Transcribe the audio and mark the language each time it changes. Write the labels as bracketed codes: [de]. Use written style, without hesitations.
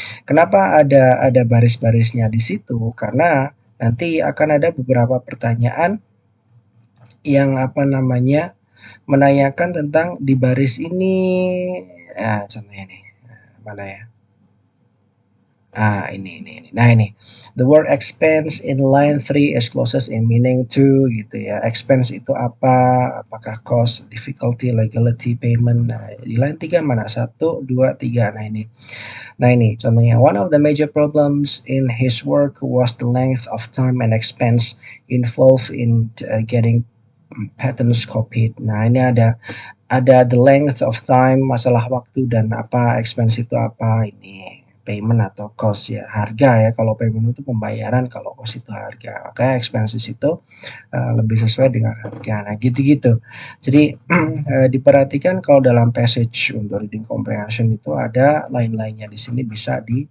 [id] kenapa ada baris-barisnya di situ karena nanti akan ada beberapa pertanyaan yang apa namanya menanyakan tentang di baris ini ya contohnya nih mana ya ini. Nah, ini. [en] The word expense in line 3 is closest in meaning to [id] gitu ya. Expense itu apa? Apakah [en] cost, difficulty, legality, payment. [id] Nah, di line 3 mana? 1, 2, 3. Nah, ini contohnya. [en] One of the major problems in his work was the length of time and expense involved in getting patents copied. [id] Nah, ini ada [en] the length of time, [id] masalah waktu dan apa expense itu apa ini payment atau cost ya harga ya kalau payment itu pembayaran kalau cost itu harga maka expenses itu lebih sesuai dengan harga nah gitu-gitu jadi diperhatikan kalau dalam passage untuk reading comprehension itu ada line-lainnya di sini bisa